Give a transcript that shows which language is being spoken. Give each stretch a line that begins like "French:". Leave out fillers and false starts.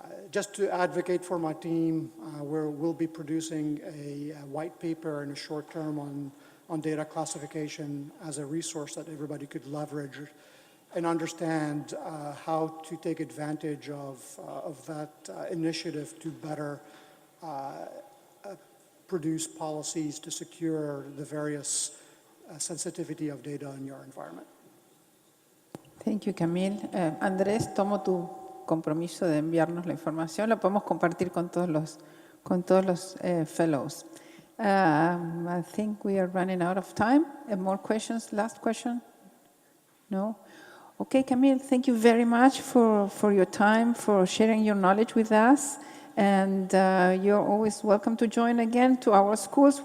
English: Just to advocate for my team, we'll be producing a white paper in a short term on data classification as a resource that everybody could leverage and understand how to take advantage of that initiative to better produce policies to secure the various sensitivity of data in your environment. Thank you, Camille.
Spanish: Andrés, tomo tu compromiso de enviarnos la información. La podemos compartir con todos los fellows.
English: I think we are running out of time. More questions? Last question? No? Okay, Camille, thank you very much for your time, for sharing your knowledge with us. And you're always welcome to join again to our schools.